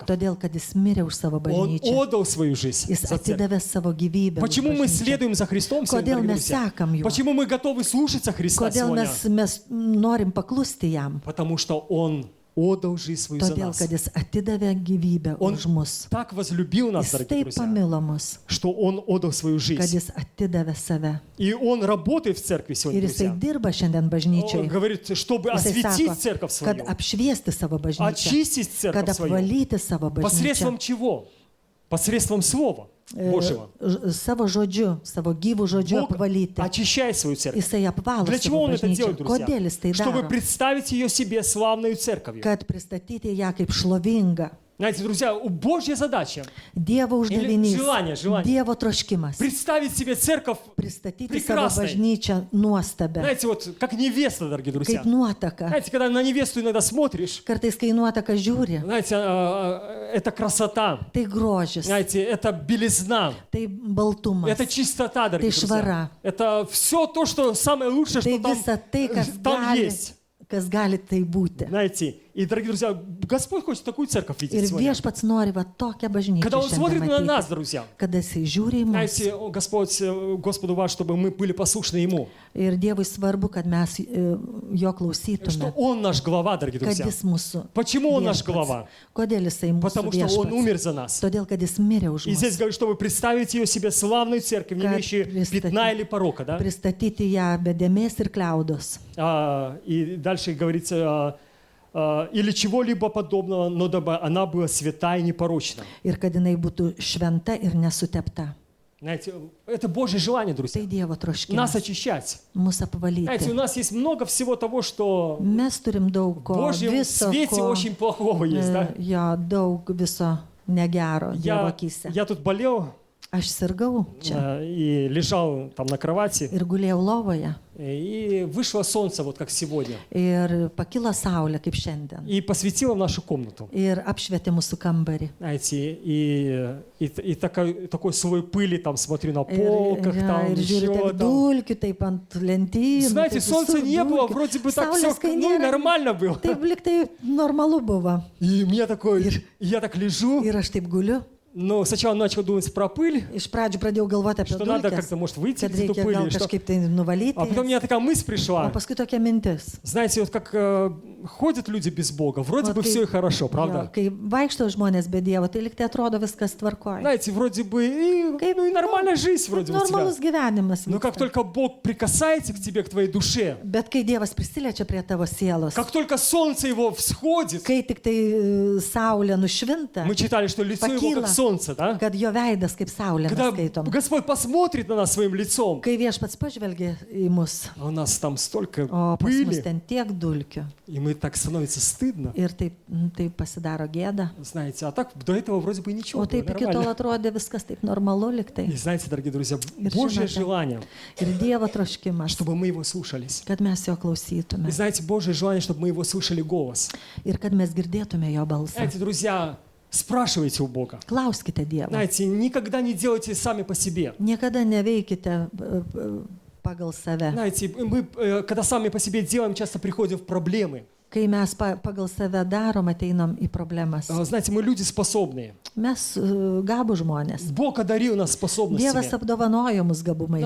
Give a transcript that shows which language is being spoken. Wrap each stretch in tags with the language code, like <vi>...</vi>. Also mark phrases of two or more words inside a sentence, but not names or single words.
<lt>Todėl, kad jis mirė už savo</lt> <ru>Он</ru> <lt>bažnyčią.</lt> <ru>отдал свою жизнь</ru> <lt>Jis</lt> <ru>за церковь.</ru> <lt>atidavė savo gyvybę. už</lt> <ru>Почему мы</ru> <lt>bažnyčią.</lt> <ru>следуем за Христом сегодня,</ru> <lt>Kodėl</lt> <ru>дорогие</ru> <lt>mes</lt> <ru>друзья?</ru> <lt>sekam juo?</lt> <ru>Почему мы готовы слушаться Христа</ru> <lt>Kodėl</lt> <ru>сегодня?</ru> <lt>mes norim paklusti jam?</lt> <ru>Потому что Он отдал жизнь свою за</ru> <lt>Todėl,</lt> <ru>нас.</ru> <lt>kad jis atidavė gyvybę</lt> <ru>Он</ru> <lt>už mus.</lt> <ru>так возлюбил нас,</ru> <lt>Jis</lt> <ru>дорогие</ru> <lt>taip</lt> <ru>друзья,</ru> <lt>pamilo mus,</lt> <ru>что Он отдал свою</ru> <lt>kad</lt> <ru>жизнь.</ru> <lt>jis atidavė save.</lt> <ru>И Он работает в церкви сегодня,</ru> <lt>Ir jisai</lt> <ru>друзья.</ru> <lt>dirba šiandien</lt> <ru>Он</ru> <lt>bažnyčiai.</lt> <ru>говорит, чтобы</ru> <lt>Jisai</lt> <ru>осветить</ru> <lt>sako,</lt> <ru>церковь</ru> <lt>kad</lt> <ru>свою,</ru> <lt>apšviesti savo bažnyčią,</lt> <ru>очистить</ru> <lt>kad</lt> <ru>церковь свою.</ru> <lt>apvalyti savo bažnyčią.</lt> <ru>Посредством чего? Посредством Слова Божьего.</ru> <lt>Savo žodžiu, savo gyvų žodžiu</lt> <ru>Бог</ru> <lt>apvalyti.</lt> <ru>очищает свою церковь.</ru> <lt>Jisai apvalo</lt> <ru>Для чего</ru> <lt>savo</lt> <ru>Он это</ru> <lt>bažnyčią.</lt> <ru>делает, друзья?</ru> <lt>Kodėl jis tai</lt> <ru>Чтобы</ru> <lt>daro?</lt> <ru>представить ее себе славной церковью.</ru> <lt>Kad pristatyti ją kaip šlovingą.</lt> <ru>Знаете, друзья, Божья задача</ru> <lt>Dievo uždavinys,</lt> <ru>желание.</ru> <lt>Dievo troškimas.</lt> <ru>представить себе церковь,</ru> <lt>Pristatyti savo</lt> <ru>прекрасной.</ru> <lt>bažnyčią nuostabę,</lt> <ru>знаете, вот как невеста, дорогие друзья.</ru> <lt>kaip nuotaka.</lt> <ru>Знаете, когда на невесту иногда смотришь,</ru> <lt>Kartais, kai nuotaka žiūri,</lt> <ru>знаете, это красота,</ru> <lt>tai grožis,</lt> <ru>знаете, это белизна,</ru> <lt>tai baltumas,</lt> <ru>это чистота, дорогие Ты друзья.</ru> <lt>швара.</lt> <ru>Это все то, что самое лучшее,</ru> <lt>tai</lt> <ru>что там,</ru> <lt>visa tai,</lt> <ru>там есть.</ru> <lt>kas gali tai būti.</lt> <ru>Знаете, и, дорогие друзья, Господь хочет такую церковь</ru> <lt>Ir</lt> <ru>видеть сегодня.</ru> <lt>viešpats nori va tokią bažnyčią.</lt> <ru>Когда Он смотрит</ru> <lt>šiandien</lt> <ru>на</ru> <lt>matyti.</lt> <ru>нас, друзья.</ru> <lt>Kada jisai žiūri į mus.</lt> <ru>Знаете, Господу важно, чтобы мы были послушны Ему.</ru> <lt>Ir Dievui svarbu, kad mes jo</lt> <ru>Что</ru> <lt>klausytume.</lt> <ru>Он наш глава, дорогие</ru> <lt>Kad</lt> <ru>друзья.</ru> <lt>jis mūsų.</lt> <ru>Почему Он наш</ru> <lt>viešpats.</lt> <ru>глава?</ru> <lt>Kodėl jisai mūsų</lt> <ru>Потому что Он</ru> <lt>viešpats?</lt> <ru>умер за нас.</ru> <lt>Todėl, kad jis mirė už</lt> <ru>И здесь</ru> <lt>mus.</lt> <ru>говорит, чтобы представить ее себе славную церковь, не Как имеющую представить? пятна или порока. Да?</ru> <lt>Pristatyti ją be dėmesio ir kliaudos.</lt> <ru>И дальше говорится, или чего-либо подобного, но дабы она была свята и непорочна.</ru> <lt>Ir kad jinai būtų šventa ir nesutepta.</lt> <ru>Знаете, это Божье желание, друзья.</ru> <lt>Tai Dievo</lt> <ru>Нас</ru> <lt>troškimas.</lt> <ru>очищать.</ru> <lt>Mūsų</lt> <ru>Знаете, у</ru> <lt>apvalyti.</lt> <ru>нас есть много всего того, что</ru> <lt>Mes turim daug</lt> <ru>в</ru> <lt>ko.</lt> <ru>Божьем</ru> <lt>Viso</lt> <ru>свете</ru> <lt>ko.</lt> <ru>очень плохого есть. Да?</ru> <lt>Jo, daug viso negero Dievo akise.</lt> <ru>Я тут болел</ru> <lt>Aš sirgau čia</lt> <ru>и лежал там на кровати,</ru> <lt>ir gulėjau lovoje.</lt> <ru>и вышло солнце, вот как сегодня,</ru> <lt>Ir pakilo saulė kaip šiandien.</lt> <ru>и посветило в нашу комнату.</ru> <lt>Ir apšvietė mūsų kambarį.</lt> <ru>Знаете, и такой слой пыли, там смотрю на</ru> <lt>Ir,</lt> <ru>полках, там</ru> <lt>ir žiūriu,</lt> <ru>еще</ru> <lt>tiek</lt> <ru>там.</ru> <lt>dulkių, taip ant lentynų.</lt> <ru>Знаете,</ru> <lt>taip</lt> <ru>солнца</ru> <lt>visur</lt> <ru>не было,</ru> <lt>dulkių.</lt> <ru>вроде бы так все</ru> <lt>Saulės, kai nėra,</lt> <ru>нормально было.</ru> <lt>taip lyg tai normalu buvo.</lt> <ru>И мне такой, я так лежу,</ru> <lt>Ir aš taip guliu.</lt> <ru>но сначала начал думать про пыль,</ru> <lt>Iš pradžių pradėjau galvoti apie</lt> <ru>что надо</ru> <lt>dulkes,</lt> <ru>как-то, может, выйти</ru> <lt>kad</lt> <ru>эту</ru> <lt>reikia</lt> <ru>пыль</ru> <lt>gal</lt> <ru>или что.</ru> <lt>kažkaip tai nuvalyti.</lt> <ru>А потом у меня такая мысль</ru> <lt>O</lt> <ru>пришла.</ru> <lt>paskui tokia mintis.</lt> <ru>Знаете, вот как ходят люди без Бога, вроде Вот бы</ru> <lt>kai-</lt> <ru>все и хорошо, правда?</ru> <lt>Jo, kai vaikšto žmonės be Dievo, tai lyg tai atrodo viskas tvarkoja.</lt> <ru>Знаете, вроде бы</ru> <lt>Kaip-</lt> <ru>ну и нормальная жизнь вроде у тебя.</ru> <lt>Normalus gyvenimas.</lt> <ru>Но как</ru> <lt>vyksta.</lt> <ru>только Бог прикасается к тебе, к твоей душе,</ru> <lt>Bet kai Dievas prisiliečia prie tavo sielos,</lt> <ru>как только солнце его всходит,</ru> <lt>kai tik tai saulė nušvinta,</lt> <ru>мы читали, что лицо его Покила. как солнце, да?</ru> <lt>kad jo veidas kaip saulė,</lt> <ru>Когда</ru> <lt>mes skaitom.</lt> <ru>Господь посмотрит на нас своим лицом,</ru> <lt>Kai viešpats pažvelgia į mus,</lt> <ru>а у нас там столько</ru> <lt>o pas mus</lt> <ru>пыли,</ru> <lt>ten tiek dulkių</lt> <ru>и мы так становится стыдно.</ru> <lt>ir taip pasidaro gėda.</lt> <ru>Знаете, а так до этого вроде бы ничего</ru> <lt>O</lt> <ru>было,</ru> <lt>taip iki tol</lt> <ru>нормально.</ru> <lt>atrodė viskas taip normalu liktai.</lt> <ru>И знаете, дорогие друзья,</ru> <lt>Ir</lt> <ru>Божье</ru> <lt>žinote,</lt> <ru>желание,</ru> <lt>Ir Dievo troškimas,</lt> <ru>чтобы мы его слушались.</ru> <lt>kad mes jo klausytume.</lt> <ru>И знаете, Божье желание, чтобы мы его слышали голос.</ru> <lt>Ir kad mes girdėtume jo balsą.</lt> <ru>Знаете, друзья, Спрашивайте у Бога.</ru> <lt>Klauskite Dievo.</lt> <ru>Знаете, никогда не делайте сами по себе.</ru> <lt>Niekada neveikite pagal save.</lt> <ru>Знаете, мы, когда сами по себе делаем, часто приходим в проблемы.</ru> <lt>Kai mes pagal save darom, ateinam į problemas.</lt> <ru>Знаете, мы люди способные.</ru> <lt>Mes gabų žmonės.</lt> <ru>Бог одарил нас способностями.</ru> <lt>Dievas apdovanojo mus gabumais.</lt>